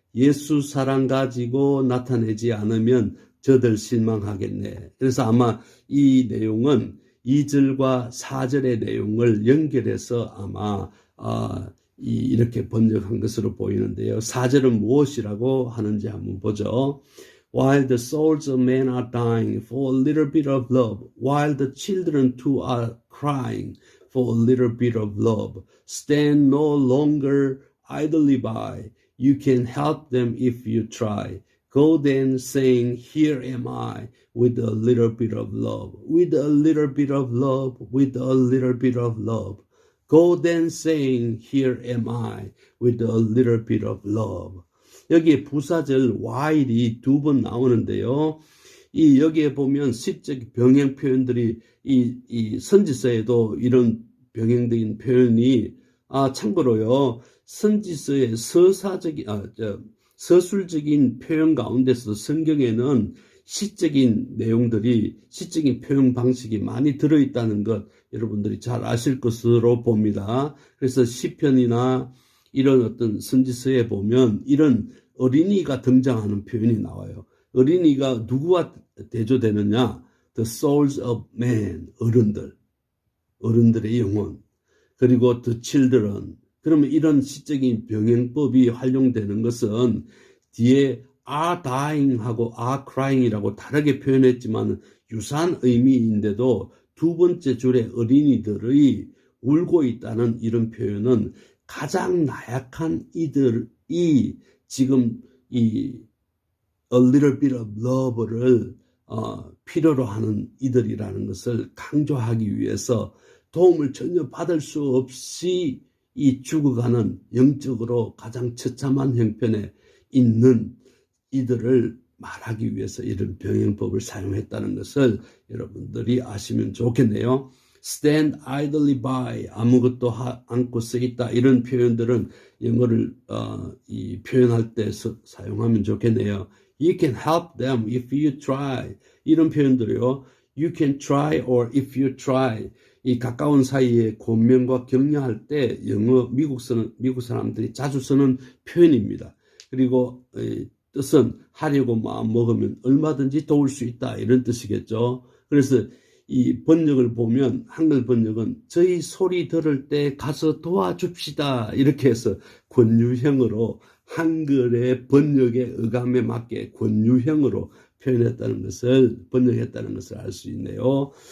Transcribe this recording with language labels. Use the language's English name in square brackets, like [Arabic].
[Korean] 예수 사랑 가지고 나타내지 않으면 저들 실망하겠네. 그래서 아마 이 내용은 2절과 4절의 내용을 연결해서 아마 이렇게 번역한 것으로 보이는데요. 4절은 무엇이라고 하는지 한번 보죠. [English] While the souls of men are dying for a little bit of love, while the children too are crying for a little bit of love, stand no longer idly by. You can help them if you try. Go then saying, here am I, with a little bit of love, with a little bit of love, with a little bit of love. Go then saying, here am I, with a little bit of love. [Korean] 여기에 부사절 while이 2번 나오는데요. 여기에 보면 시적 병행 표현들이 이 선지서에도 이런 병행적인 표현이 참고로요. 선지서의 서술적인 표현 가운데서 성경에는 시적인 내용들이, 시적인 표현 방식이 많이 들어있다는 것 여러분들이 잘 아실 것으로 봅니다. 그래서 시편이나 이런 어떤 선지서에 보면 이런 어린이가 등장하는 표현이 나와요. 어린이가 누구와 대조되느냐? [English] The souls of men, [Korean] 어른들의 영혼. 그리고 [English] the children. [Korean] 그러면 이런 시적인 병행법이 활용되는 것은 뒤에 [English] are dying [Korean] 하고 [English] are crying [Korean] 이라고 다르게 표현했지만 유사한 의미인데도 두 번째 줄에 어린이들이 울고 있다는 이런 표현은 가장 나약한 이들이 지금 이 [English] a little bit of love [Korean] 를 필요로 하는 이들이라는 것을 강조하기 위해서 도움을 전혀 받을 수 없이 이 죽어가는 영적으로 가장 처참한 형편에 있는 이들을 말하기 위해서 이런 병행법을 사용했다는 것을 여러분들이 아시면 좋겠네요. [English] stand idly by, [Korean] 아무것도 않고 서 있다, 이런 표현들은 영어를 표현할 때 사용하면 좋겠네요. [English] You can help them if you try, [Korean] 이런 표현들이요. [English] You can try or if you try, [Korean] 이 가까운 사이에 권면과 격려할 때 미국 사람들이 자주 쓰는 표현입니다. 그리고 뜻은 하려고 마음 먹으면 얼마든지 도울 수 있다, 이런 뜻이겠죠. 그래서 이 번역을 보면 한글 번역은 저희 소리 들을 때 가서 도와줍시다, 이렇게 해서 권유형으로 한글의 번역의 어감에 맞게 권유형으로 번역했다는 것을 알 수 있네요.